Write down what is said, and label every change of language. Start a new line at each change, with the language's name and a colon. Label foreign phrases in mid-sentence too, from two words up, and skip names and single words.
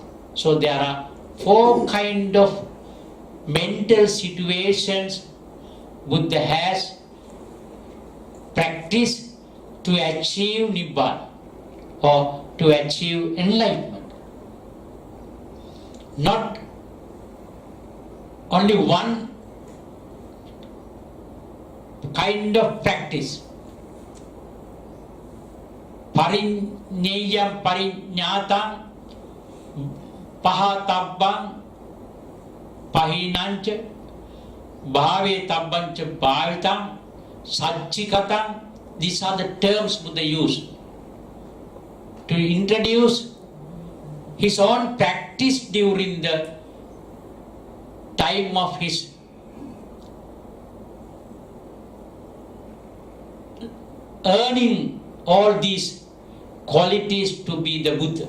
English: So there are 4 kind of mental situations Buddha has practiced to achieve Nibbana or to achieve enlightenment. Not only one kind of practice.
Pali: Parinyayam parinyatam pahatabbam pahinancha Bhave tabbancha bhavitam, Satchikatam.
English: These are the terms Buddha used to introduce his own practice during the time of his earning all these qualities to be the Buddha.